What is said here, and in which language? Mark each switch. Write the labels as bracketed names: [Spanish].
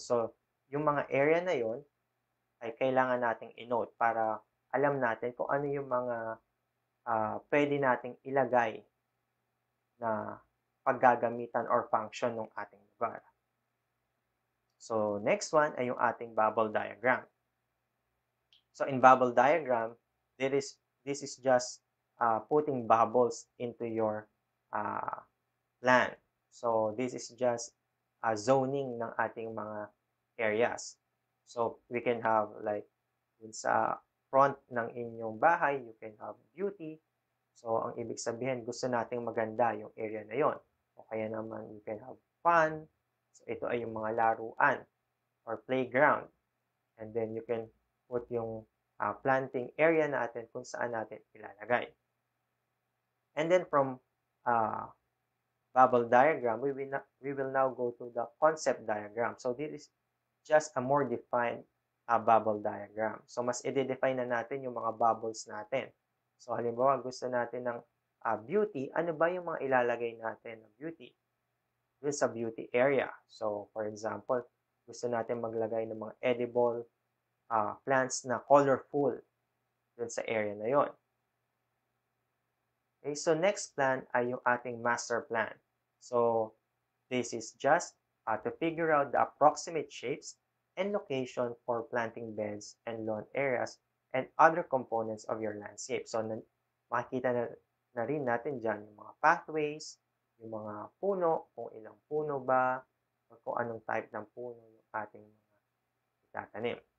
[Filipino] So, yung mga area na yon ay kailangan nating i-note para alam natin kung ano yung mga pwede nating ilagay na paggagamitan or function ng ating lugar. So, next one ay yung ating bubble diagram. [English] So, in bubble diagram, this is just putting bubbles into your plan. So, this is just zoning ng ating mga areas. So, we can have like sa front ng inyong bahay, you can have beauty. [Filipino] So, ang ibig sabihin, gusto nating maganda yung area na yon. O kaya naman, [English] you can have fun. [Filipino] So, ito ay yung mga laruan or playground. [English] And then, you can put [Filipino] yung planting area natin kung saan natin ilalagay. [English] And then, from bubble diagram, we will now go to the concept diagram. So, this is just a more defined bubble diagram. [Filipino] So, mas i-define na natin yung mga bubbles natin. So, halimbawa, gusto natin ng beauty. Ano ba yung mga ilalagay natin ng beauty? Dun sa beauty area. [English] So, for example, [Filipino] gusto natin maglagay ng mga edible plants na colorful dun sa area na yon. Okay, so next plan ay yung ating master plan. [English] So, this is just to figure out the approximate shapes and location for planting beds and lawn areas and other components of your landscape. [Filipino] So, makikita na rin natin dyan yung mga pathways, yung mga puno, kung ilang puno ba, o kung anong type ng puno yung ating mga itatanim.